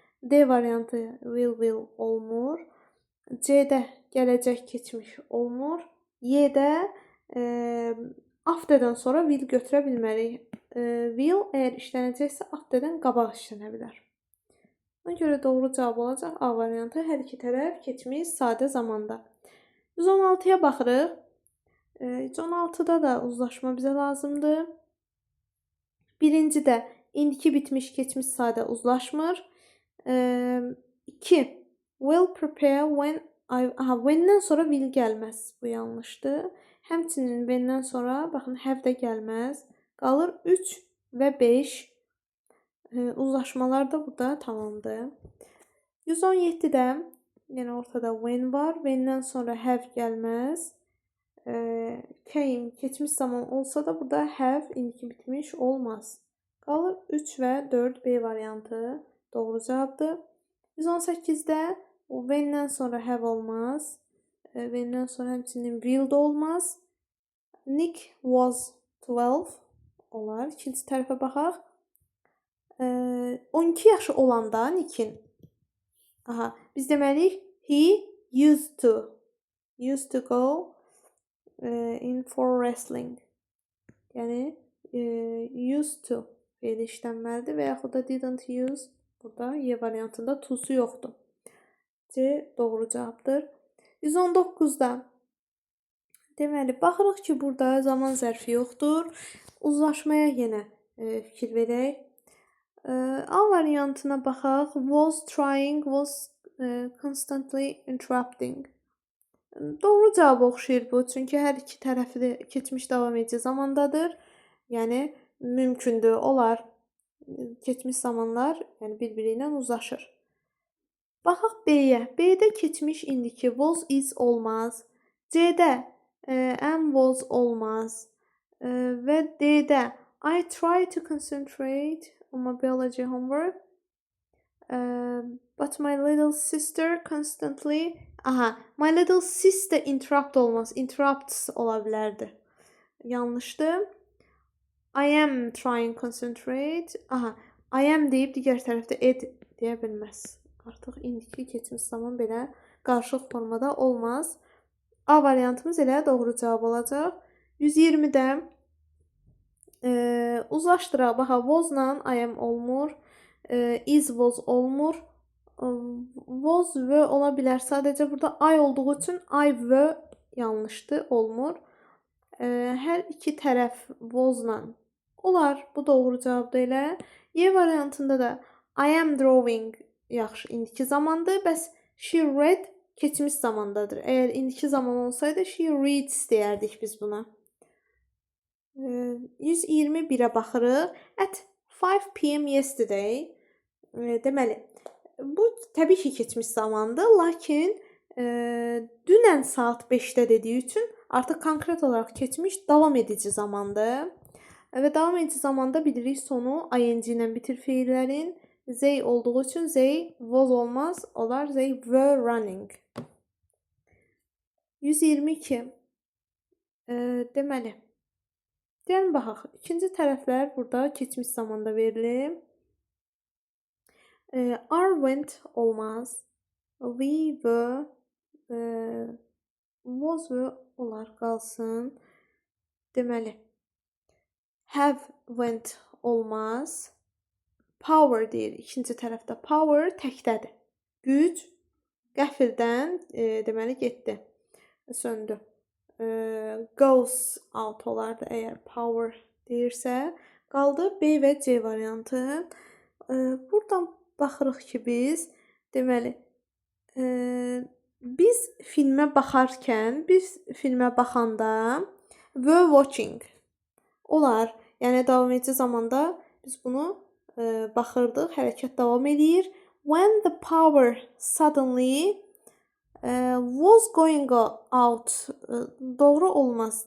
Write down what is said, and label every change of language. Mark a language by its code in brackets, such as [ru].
[az] D variantı will olmur. C-də gələcək keçmiş olmur. Y-də afterdən sonra will götürə bilmərik. Will əgər işlənəcəksə afterdən qabaq işlənə bilər. Ona görə doğru cavab olacaq A variantı. Hər iki tərəf keçmiş sadə zamanda. 116-ya baxırıq. 116-da da uzlaşma bizə lazımdır. Birincidə indiki bitmiş keçmiş sadə uzlaşmır. 2. Will prepare when when'dən sonra will gəlməz. Bu yanlışdır. Həmçinin when'dən sonra baxın have də gəlməz. Qalır 3 və 5. Uzlaşmalar da burada tamamdır. 117-də yenə ortada when var. When'dən sonra have gəlməz. Came keçmiş zaman olsa da burada have indiki bitmiş olmaz. Qalır 3 və 4 B variantı doğru cavabdır. 118-də when'dən sonra have olmaz. When'dən sonra həmçinin will də olmaz. Nick was 12 olar. İkinci tərəfə baxaq. 12 yaşı olanda Nick'in biz deməliyik he used to go in for wrestling. Yəni used to belə işlənməlidir və yaxud da didn't use. Burada Y variantında to'su yoxdur. C doğru cavabdır. 119-da deməli baxırıq ki, burada zaman zərfi yoxdur. Uzlaşmaya yenə fikir verək. A variantına baxaq. [en] Was trying, was constantly interrupting. [az] Doğru cavab oxşayır bu. Çünki hər iki tərəfi də keçmiş davam edici zamandadır. Yəni mümkündür, olar. Keçmiş zamanlar yəni bir-biri ilə uzlaşır. Baxaq B-yə. B-də keçmiş indiki was is olmaz. C-də am was olmaz. Və D-də I try to concentrate on my biology homework. [en] But my little sister constantly my little sister interrupt olmaz. [az] Interrupts ola bilərdi. Yanlışdır. [en] I am trying to concentrate. [az] I am deyib digər tərəfdə ed deyə bilməz. Artıq indiki keçmiş zaman belə qarşılıq formada olmaz. A variantımız elə doğru cavab olacaq. 120-də uzlaşdıraq. Baxa, was-la I am olmur. Is was olmur. Was were ola bilər. Sadəcə burada I olduğu üçün I were yanlışdır, olmur. Hər iki tərəf was-la olar. Bu doğru cavabdır elə. Y variantında da I am drawing yaxşı indiki zamandır. Bəs she read keçmiş zamandadır. Əgər indiki zaman olsaydı she reads deyərdik biz buna. 121-ə baxırıq. At 5 p.m. yesterday. Deməli, bu təbii ki, keçmiş zamandır, lakin dünən saat 5-də dediyi üçün artıq konkret olaraq keçmiş davam edici zamandır. Və davam edici zamanda bilirik sonu ing ilə bitir feillərin. They olduğu üçün they was olmaz, olar they were running. 122. Deməli, gəlin baxaq. İkinci tərəflər burada keçmiş zamanda verilib. Are, went olmaz. We, were, was, were olar qalsın. Deməli, have, went olmaz. Power deyir. İkinci tərəfdə power təkdədir. Güc qəfildən deməli getdi. Söndü. Goes out olardı əgər power deyirsə. Qaldı B və C variantı. Buradan baxırıq ki, biz deməli biz filmə baxarkən, biz filmə baxanda were watching olar. Yəni davam edici zamanda biz bunu baxırdıq, hərəkət davam edir. [en] When the power suddenly was going out doğru olmaz.